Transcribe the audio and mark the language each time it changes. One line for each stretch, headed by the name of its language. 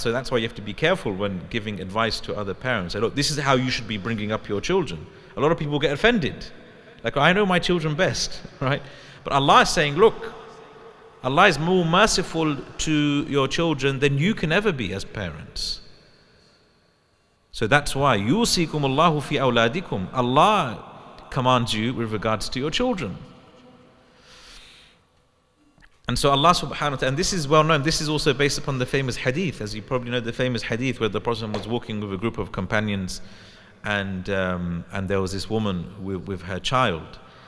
English: So that's why you have to be careful when giving advice to other parents. Say, look, this is how you should be bringing up your children. A lot of people get offended. Like, I know my children best, right? But Allah is saying, look, Allah is more merciful to your children than you can ever be as parents. So that's why
Arabic: يُوصِيكُمُ اللَّهُ فِي أَوْلَادِكُمْ.
English: Allah commands you with regards to your children. And so Allah subhanahu wa ta'ala, and this is well known, this is also based upon the famous hadith, as you probably know, the famous hadith where the Prophet was walking with a group of companions, and there was this woman with her child.